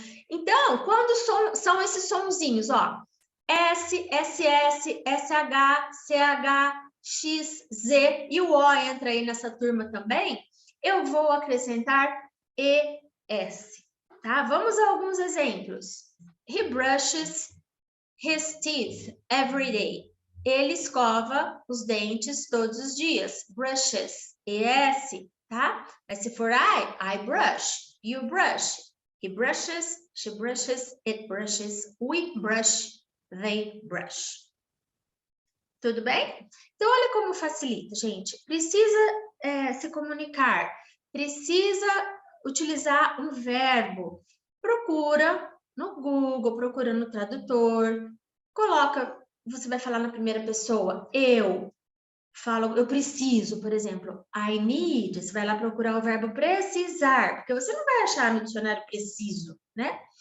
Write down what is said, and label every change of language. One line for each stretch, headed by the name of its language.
Portuguese: Então, quando são esses sonzinhos, ó, S, SS, SH, CH, X, Z e o O entra aí nessa turma também, eu vou acrescentar ES, tá? Vamos a alguns exemplos.
English: He brushes his teeth every day.
Portuguese: Ele escova os dentes todos os dias. Brushes, ES, tá?
English: Mas se for I brush, you brush. He brushes, she brushes, it brushes, we brush, they brush.
Portuguese: Tudo bem? Então, olha como facilita, gente. Precisa se comunicar, precisa utilizar um verbo. Procura no Google, procura no tradutor, coloca, você vai falar na primeira pessoa, eu falo, eu preciso, por exemplo, I need, você vai lá procurar o verbo precisar, porque você não vai achar no dicionário preciso, né?